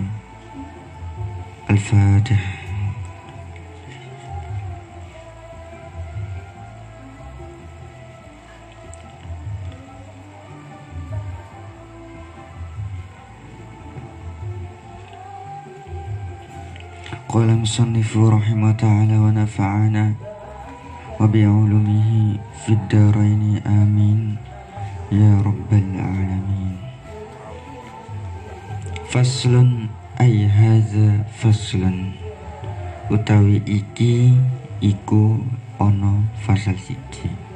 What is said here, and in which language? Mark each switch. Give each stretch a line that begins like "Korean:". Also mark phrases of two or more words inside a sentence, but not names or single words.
Arabic: الفاتحة قال مصنف رحمه تعالى ونفعنا وبعلومه في الدارين آمين يا رب العالمين. فصل أي هذا فصل,
Javanese: utawi iki iku ono fasal siji.